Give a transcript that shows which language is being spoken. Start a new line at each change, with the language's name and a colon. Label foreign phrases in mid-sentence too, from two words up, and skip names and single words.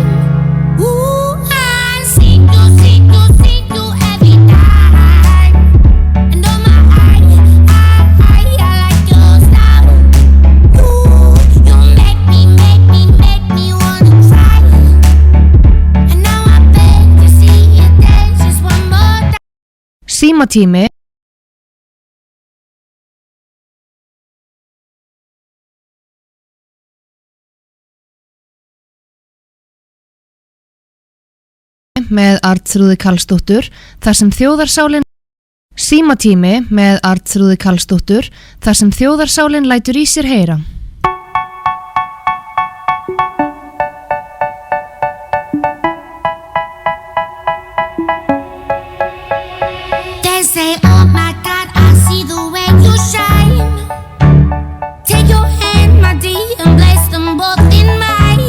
English: Ooh, I see you every time. And oh my, I like your style. You make me wanna cry. And now I beg to see you dance just one more time.
Icelandic: Símatími með Arnþrúði Karlsdóttur þar sem þjóðarsálin Símatími með Arnþrúði Karlsdóttur þar sem þjóðarsálin lætur í sér heyra.
English: They say, oh my God, I see the way you shine. Take your hand, my dear, and place them both in mine.